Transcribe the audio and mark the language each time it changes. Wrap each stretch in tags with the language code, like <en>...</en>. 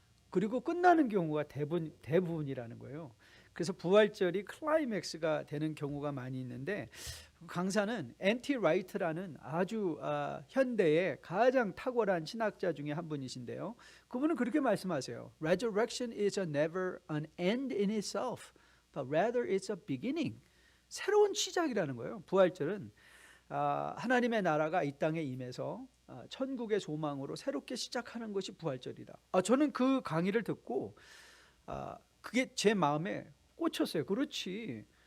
<ko>그리고 끝나는 경우가 대부분이라는 거예요. 그래서 부활절이 클라이맥스가 되는 경우가 많이 있는데 강사는 N.T. 라이트라는 아주 현대의 가장 탁월한 신학자 중에 한 분이신데요. 그분은 그렇게 말씀하세요.</ko> <en>Resurrection is never an end in itself, but rather it's a beginning.</en> <ko>새로운 시작이라는 거예요. 부활절은 하나님의 나라가 이 땅에 임해서 천국의 소망으로 새롭게 시작하는 것이 부활절이다. 저는 그 강의를 듣고 그게 제 마음에 꽂혔어요. 그렇지.</ko>